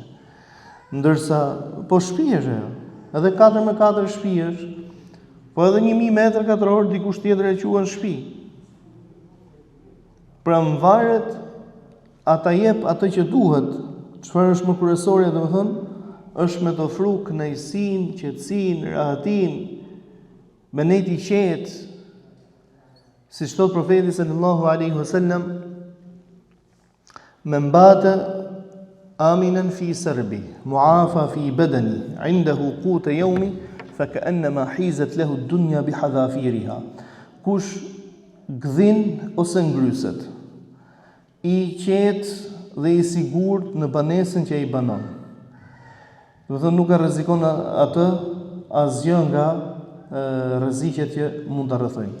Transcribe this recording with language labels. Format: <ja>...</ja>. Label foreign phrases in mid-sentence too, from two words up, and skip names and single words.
<sq>Ndërsa po shtëpi është ajo, edhe 4x4 shtëpi është, po edhe 1000 metra katror dikush tjetër e quan shtëpi. Pra mvaret ata jep atë që duhet. Çfarë është më kryesorja, domethënë, është me të ofru kënaqësinë, qetësinë, rahatin, me nejt i qetë, si thot profeti</sq> <ar>صلى الله عليه وسلم, من بات آمنا في سربي معافى في بدني عنده قوت يومي فكأنما حيزت له الدنيا بحذافيرها.</ar> <sq>Kush gdhin ose ngryset, i qetë dhe i sigurt në banesën që i banon. Do të thonë nuk e rrezikon atë asgjë nga rreziqet që mund ta rrethojnë.</sq>